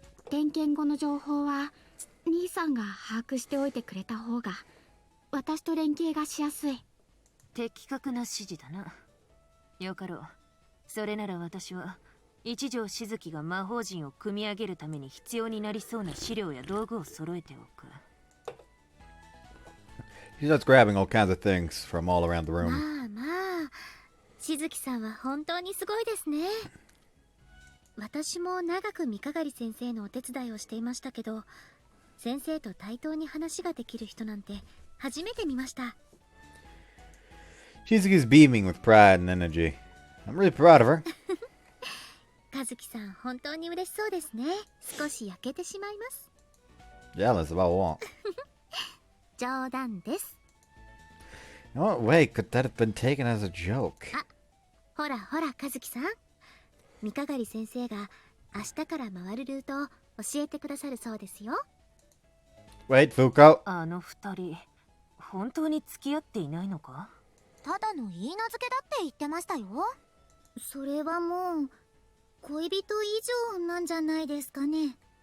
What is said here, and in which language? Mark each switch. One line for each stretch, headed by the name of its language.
Japanese: 点検後の情報は兄さんが把握しておいてくれた方が私と連携がしやすい。的確な指示だな。よかろう。それなら私は一条静樹が魔法陣を組み上げるために必要になりそうな資料や道具を揃えておく。
English: She starts grabbing all kinds of things from all around the room.
Japanese: まあまあ、静樹さんは本当にすごいですね。私も長く三鏡先生のお手伝いをしていましたけど、先生と対等に話ができる人なんて初めて見ました。
English: Shizuki's beaming with pride and energy. I'm really proud of her.
Japanese: 和樹さん本当に嬉しそうですね。少し焼けてしまいます。
English: Jealous about what?
Japanese: 冗談です。
English: Oh, wait, could that have been taken as a joke?
Japanese: あ、ほらほら和樹さん。三鏡先生が明日から回るルートを教えてくださるそうですよ。
English: Wait, Fuuko.
Japanese: あの二人、本当に付き合っていないのか？ただの言い名付けだって言ってましたよ。それはもう恋人以上なんじゃないですかね。